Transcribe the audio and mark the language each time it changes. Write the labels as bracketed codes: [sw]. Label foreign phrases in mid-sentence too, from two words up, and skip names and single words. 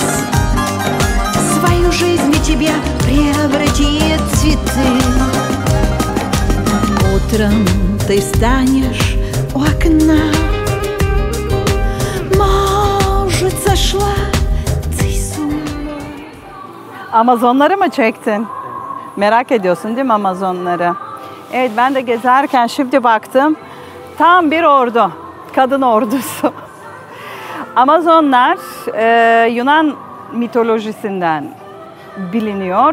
[ru] Свою жизнь для тебя превратит в цветы. Утром ты встанешь у окна. Может, сошла ты с ума. [tr] Amazonları mı çektin? Merak ediyorsun değil mi Amazonları? Evet, ben de gezerken şimdi baktım. Tam bir ordu. Kadın ordusu. Amazonlar Yunan mitolojisinden biliniyor.